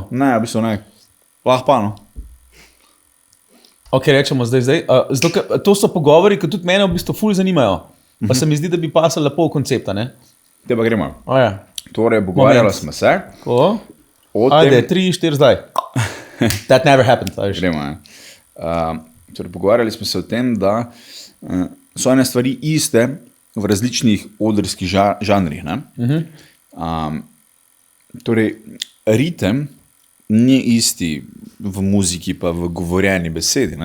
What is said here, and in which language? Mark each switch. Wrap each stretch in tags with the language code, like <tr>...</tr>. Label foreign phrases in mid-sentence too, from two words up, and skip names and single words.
<sl>Ne, v bistvu ne. Lahko pa, no. Ok, rečemo zdaj. Zato, to so pogovori, ki tudi mene v bistvu ful zanimajo. Pa se mi zdi, da bi pasal lepo v koncepta, ne? Te pa gremo. Ja. Torej, pogovarjala smo se. Ko? O Ajde, tem, 3, 4 zdaj.</sl> <en>That never happened.</en> <sl>gremo, torej, pogovarjali smo se o tem, da so ene stvari iste v različnih odrskih žanrih. Ne? Torej, ritem ni isti v muziki pa v govorjeni besedi.</sl>